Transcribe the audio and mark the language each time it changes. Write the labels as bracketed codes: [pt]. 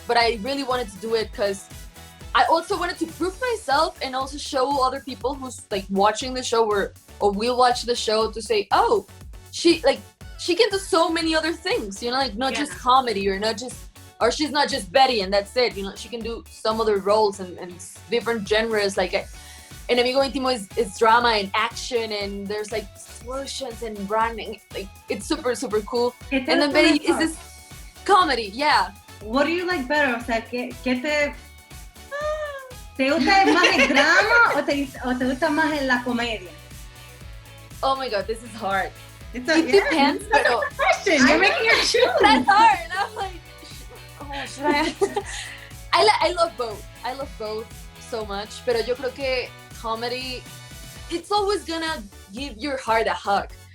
[en] But I really wanted to do it because I also wanted to prove myself and also show other people who's like watching the show or will watch the show to say, oh, she can do so many other things, you know, like not just comedy or she's not just Betty and that's it, you know, she can do some other roles and different genres. Like Enemigo Íntimo is drama and action, and there's like explosions and running. Like, it's super, super cool. And then Betty is this comedy, yeah. What do you like better? [es] O sea, ¿qué te gusta más el drama o te gusta más la comedia? [en] Oh my God, this is hard. It depends. That's a question. You're making your choose. That's hard. I'm like, oh, should I? I love both. I love both so much. [es] Pero yo creo que [en] comedy, it's always gonna give your heart a hug.